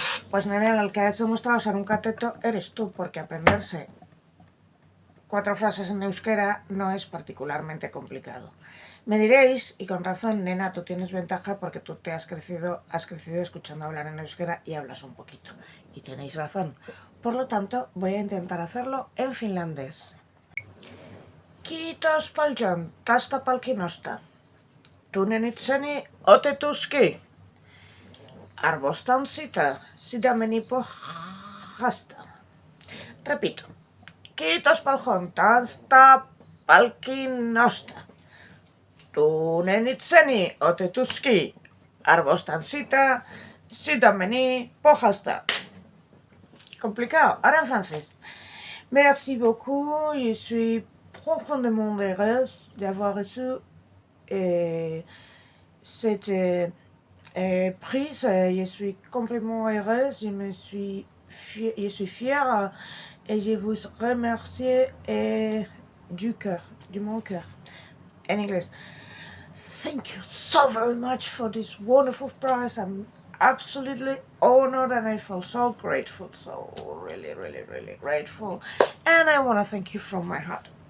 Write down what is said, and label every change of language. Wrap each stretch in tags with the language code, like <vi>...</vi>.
<es>Pues nene, el que ha demostrado ser un cateto eres tú, porque aprenderse 4 frases en euskera no es particularmente complicado. Me diréis, y con razón, nena, tú tienes ventaja porque tú te has crecido escuchando hablar en euskera y hablas un poquito. Y tenéis razón. Por lo tanto, voy a intentar hacerlo en finlandés.</es> <fi>Kiitos paljon tästä palkinnosta. Tunnen itseni otetuski. Arvostan sitä sydämeni pohjasta.</fi> <es>Repito.</es> <fi>Kiitos paljon tästä palkinnosta. Tunnen itseni otetuski. Arvostan sitä sydämeni pohjasta.</fi> <es>Complicado. Ahora en francés.</es> <fr>Merci beaucoup. Je suis profondément heureuse d'avoir reçu cette prise. Je suis complètement heureuse. Je suis fière et je vous remercie de mon cœur.</fr> <es>En inglés.</es> <en>Thank you so very much for this wonderful prize. I'm absolutely honored and I feel so grateful, so really grateful, and I want to thank you from my heart.</en>